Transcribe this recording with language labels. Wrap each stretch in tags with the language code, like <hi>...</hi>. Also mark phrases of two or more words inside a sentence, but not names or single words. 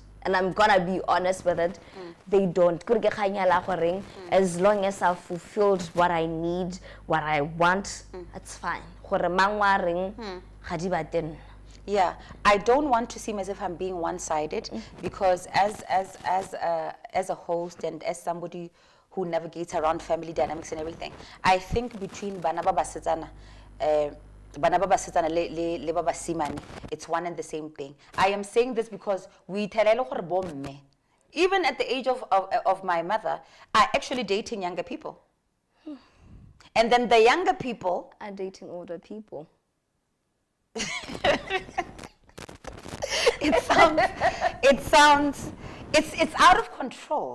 <en>And I'm gonna be honest with it, they don't. As long as I've fulfilled what I need, what I want, it's fine. Yeah, I don't want to seem as if I'm being one-sided, because as a host and as somebody who navigates around family dynamics and everything, I think between</en> <tn>bana ba basetsana le ba basimane,</tn> <en>it's one and the same thing. I am saying this because we even at the age of my mother, are actually dating younger people. And then the younger people are dating older people. It's out of control.</en>